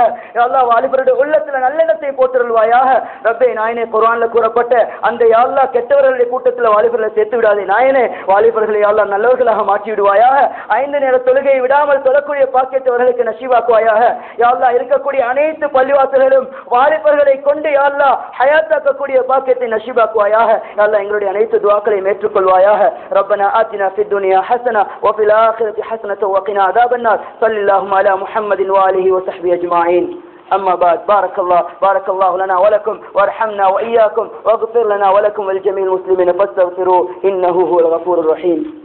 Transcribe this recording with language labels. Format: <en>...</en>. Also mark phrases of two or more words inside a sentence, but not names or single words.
<ar>يا الله</ar> <ta>வாலிபருடைய உள்ளத்துல நல்லெண்ணத்தை போட்டுருள்வாயாக. ரப்பே நாயனே, குர்ஆன்ல கூறப்பட்ட அந்த</ta> <ar>يا الله</ar> <ta>கெட்டவர்களுடைய கூட்டத்தில் வாலிபர்களை சேர்த்து விடாதே நாயனே. வாலிபர்களை</ta> <ar>يا الله</ar> <ta>நல்லவர்களாக மாற்றி விடுவாயாக. 5 நேர தொழுகையை விடாமல் தொழக்கூடிய பாக்கியத்தை அவர்களுக்கு நசீபாக்குவாயாக.</ta> <ar>يا الله</ar> <ta>இருக்கக்கூடிய அனைத்து பள்ளிவாசல்களும் வாலிபர்களை கொண்டு</ta> <ar>يا الله</ar> <ta>ஹயாத்தாக்கக்கூடிய பாக்கியத்தை நசீபாக்குவாயாக.</ta> <ar>يا الله</ar> <ta>எங்களுடைய அனைத்து துஆக்களையும் ஏற்றுக்கொள்வாயாக.</ta> <ar>ربنا آتنا في الدنيا حسنة وفي الآخرة حسنة وقنا عذاب النار. صلى اللهم على محمد وآله وصحبه أجمعين. أما بعد، بارك الله لنا ولكم وارحمنا وإياكم واغفر لنا ولكم ولجميع المسلمين فاستغفروه إنه هو الغفور الرحيم.</ar>